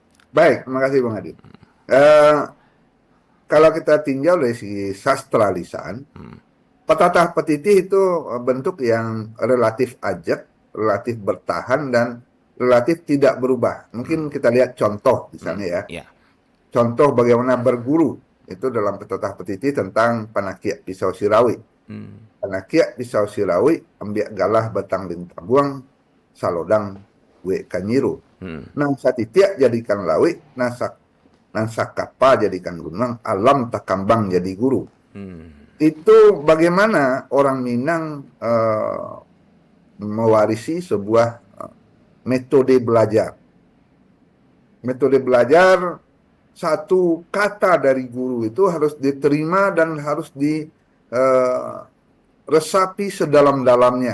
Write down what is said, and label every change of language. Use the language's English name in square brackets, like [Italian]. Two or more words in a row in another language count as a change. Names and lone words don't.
[Indonesian] Baik, terima kasih Bang Adit. Eh, Kalau kita tinjau dari segi sastra lisan, petatah petitih itu bentuk yang relatif ajak, relatif bertahan, dan relatif tidak berubah. Mungkin kita lihat contoh misalnya ya. Ya. Contoh bagaimana berguru itu dalam petatah petitih tentang [Minangkabau] panakiak pisau sirawi. Panakiak pisau sirawi, ambiak galah batang lintabuang, salodang we kanyiru. Nang satitiak jadikan lawi, nasak kapa jadikan gunung, alam takambang jadi guru. [Indonesian] Itu bagaimana orang Minang mewarisi sebuah metode belajar. Metode belajar, satu kata dari guru itu harus diterima dan harus diresapi sedalam-dalamnya.